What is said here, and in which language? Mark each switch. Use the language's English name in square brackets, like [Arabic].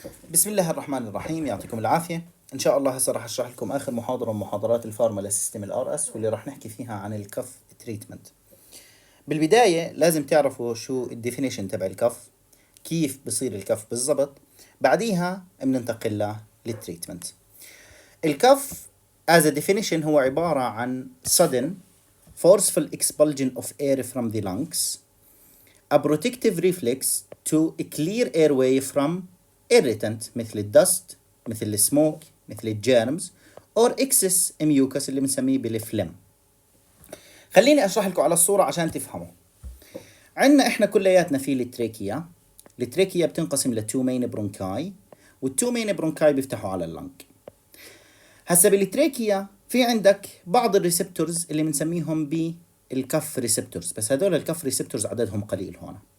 [Arabic] بسم الله الرحمن الرحيم، يعطيكم العافية. إن شاء الله هسه راح أشرح لكم آخر محاضرة من محاضرات الفارمولا سيستم الار اس، واللي راح نحكي فيها عن الكف تريتمنت. بالبداية لازم تعرفوا شو الديفينيشن تبع الكف، كيف بصير الكف بالضبط، بعديها بننتقل للتريتمنت. [English] الكف as a definition [Arabic] هو عبارة عن [English] sudden forceful expulsion of air from the lungs, a protective reflex to clear airway from irritant مثل الدست، مثل السموك، مثل الجيرمز or excess mucus [Arabic] اللي بنسميه بالفلم. خليني اشرح لكم على الصورة عشان تفهموا. عندنا احنا كلياتنا في التريكيا. التريكيا بتنقسم لتو مين برونكاي، والتو مين برونكاي بيفتحوا على اللنج. هسا بالتريكيا في عندك بعض الريسبتورز اللي بنسميهم بالكف ريسبتورز، بس هدول الكف ريسبتورز عددهم قليل هون.